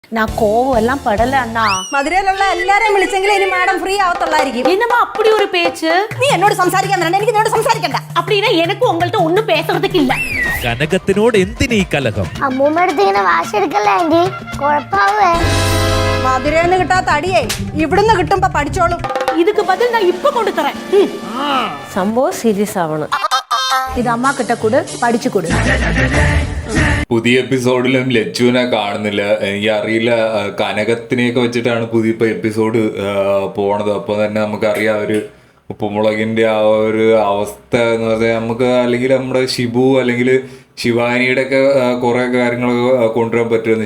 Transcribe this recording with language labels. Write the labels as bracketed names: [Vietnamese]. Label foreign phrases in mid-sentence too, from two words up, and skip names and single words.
[Tamil] நான் கோவம் எல்லாம் படல அண்ணா. [Malayalam] മധുരയിലുള്ള എല്ലാരെയും വിളിച്ചെങ്കിൽ ഇനി മാഡം ഫ്രീ ആവത്തുള്ളായിരിക്കും. [Tamil] என்னமா அப்படி ஒரு பேச்சு? [Malayalam] നീ എന്നോട് സംസാരിക്കാൻ വരണ്ട, എനിക്ക് നിന്നോട് സംസാരിക്കണ്ട. [Tamil] அப்படின்னா எனக்கு உங்கள்ட்ட ஒண்ணும் பேசுறதுக்கு இல்ல. [Malayalam] കനകത്തിനോട് എന്തിനീ കലഹം? അമ്മൂമ്മ അടുത്ത് ഇങ്ങനെ വാശെടുക്കല്ലേ ആന്റി, കുഴപ്പാവേ. മധുരന്ന് കിട്ടാത്ത അടിയേ ഇവിടുന്ന് കിട്ടുമ്പോ പഠിച്ചോളും. [Tamil] இதுக்கு பதில் நான் இப்ப கொண்டு தரேன். [Malayalam] സംഭവം സീരിയസ് ആവണം. [Tamil] இது அம்மா கிட்ட கொடு, படிச்சு கொடு. [Malayalam] പുതിയ എപ്പിസോഡിലും ലച്ചുവിനെ കാണുന്നില്ല. എനിക്കറിയില്ല, കനകത്തിനെയൊക്കെ വെച്ചിട്ടാണ് പുതിയ ഇപ്പൊ എപ്പിസോഡ് പോണത്. അപ്പോൾ തന്നെ നമുക്കറിയാം ഒരു ഉപ്പുമുളകിന്റെ ആ ഒരു അവസ്ഥ എന്ന് പറഞ്ഞാൽ നമുക്ക്, അല്ലെങ്കിൽ നമ്മുടെ ഷിബു അല്ലെങ്കിൽ ശിവാനിയുടെ ഒക്കെ കുറെ കാര്യങ്ങൾ കൊണ്ടുവരാൻ പറ്റുമെന്ന്.